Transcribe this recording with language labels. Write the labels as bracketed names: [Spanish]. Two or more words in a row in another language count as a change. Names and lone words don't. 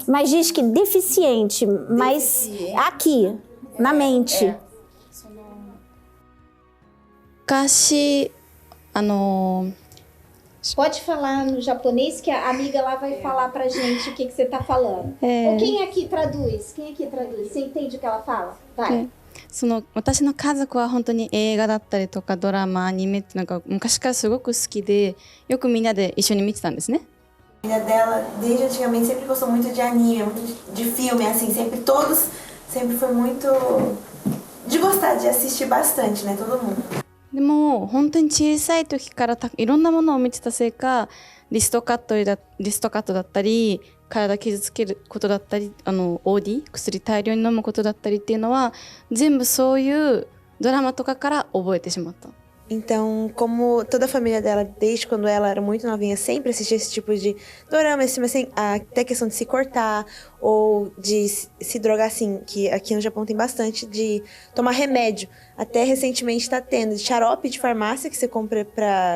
[Portuguese] Mas diz que deficiente, mas aqui, na mente. [Japanese] 昔 [Portuguese] Pode falar no japonês que a amiga lá vai falar pra gente o que você tá falando. Ou quem aqui traduz? Quem aqui traduz? Você entende o que ela fala? Vai. [Japanese] 私の家族は本当に映画だったりとかドラマ、アニメってなんか昔からすごく好きで、よくみんなで一緒に見てたんですね。 [Portuguese] A família dela, desde antigamente, sempre gostou muito de anime, muito de filme, assim, sempre todos, sempre foi muito de gostar de assistir bastante, né, todo mundo. [Japanese] でも本当に小さい時からいろんなものを見てたせいか、リストカットだったり、体傷つけることだったり、OD 薬大量に飲むことだったりっていうのは全部そういうドラマとかから覚えてしまった。 [Portuguese] Então, como toda a família dela, desde quando ela era muito novinha, sempre assistia esse tipo de dorama, esse, assim, até questão de se cortar ou de se drogar, assim, que aqui no Japão tem bastante, de tomar remédio. Até recentemente está tendo de xarope de farmácia que você compra pra...